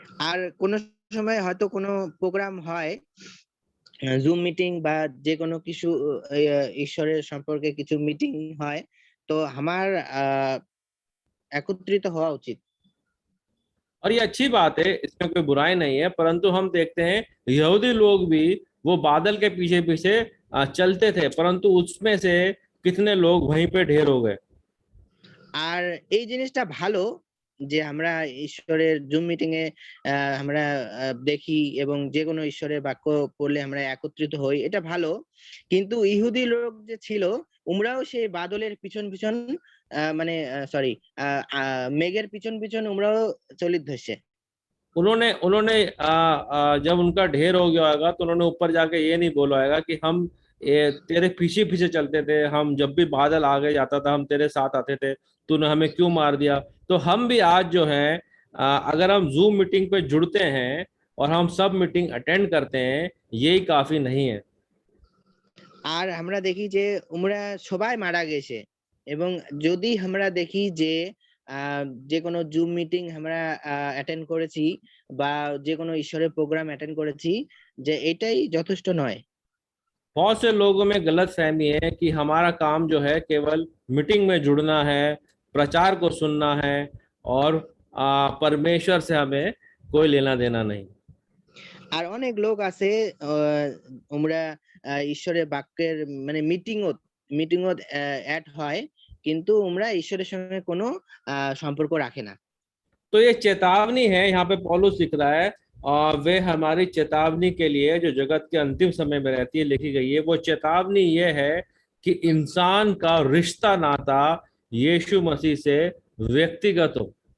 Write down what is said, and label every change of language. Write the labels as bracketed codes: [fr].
[bn] আর কোনো সময় হয়তো কোনো প্রোগ্রাম হয়, জুম মিটিং বা যে কোনো কিছু ঈশ্বরের সম্পর্কে কিছু মিটিং হয়, তো আমার একত্রিত হওয়া উচিত। [hi] और ये अच्छी बात है, इसमें कोई बुराई नहीं है, परंतु हम देखते हैं यहूदी लोग भी वो बादल के पीछे पीछे चलते थे, परंतु उसमें से कितने लोग वहीं पे ढेर हो गए। [bn] আর এই জিনিসটা ভালো যে আমরা ঈশ্বরের জুম মিটিং এ আমরা দেখি এবং যে কোনো ঈশ্বরের বাক্য পড়লে আমরা একত্রিত হই, এটা ভালো। কিন্তু ইহুদি লোক যে ছিল, উমরাও সেই বাদলের পিছন পিছন মানে সরি মেঘের পিছন পিছন উমরাও চলিত ধরছে। [hi] उन्होंने उन्होंने जब उनका ढेर हो गया होगा तो उन्होंने ऊपर जाके ये नहीं बोला होगा कि हम तेरे पीछे पीछे चलते थे, हम जब भी बादल आगे जाता था हम तेरे साथ आते थे, तूने हमें क्यों मार दिया। तो हम भी आज जो है अगर हम जूम मीटिंग पे जुड़ते हैं और हम सब मीटिंग अटेंड करते हैं, यही काफी नहीं है। [bn] আর আমরা দেখি যে উমরা সবাই মারা গেছে, এবং যদি আমরা দেখি যে যে কোনো জুম মিটিং আমরা অ্যাটেন্ড করেছি বা যে কোনো ঈশ্বরের প্রোগ্রাম অ্যাটেন্ড করেছি, যে এটাই যথেষ্ট নয়। [hi] बहुत से लोगों में गलत फहमी है कि हमारा काम जो है केवल मीटिंग में जुड़ना है, प्रचार को सुनना है और परमेश्वर से हमें कोई लेना देना नहीं। [bn] আর অনেক লোক আছে আমরা ঈশ্বরের বাক্যের মানে মিটিংও অ্যাড হয়, কিন্তু আমরা ঈশ্বরের সঙ্গে কোনো সম্পর্ক রাখে না। [hi] तो ये चेतावनी है, यहाँ पे पौलुस लिख रहा है, और वे हमारी चेतावनी के लिए जो जगत के अंतिम समय में रहती है लिखी गई है। वो चेतावनी ये है कि इंसान का रिश्ता नाता यीशु मसीह से व्यक्तिगत हो।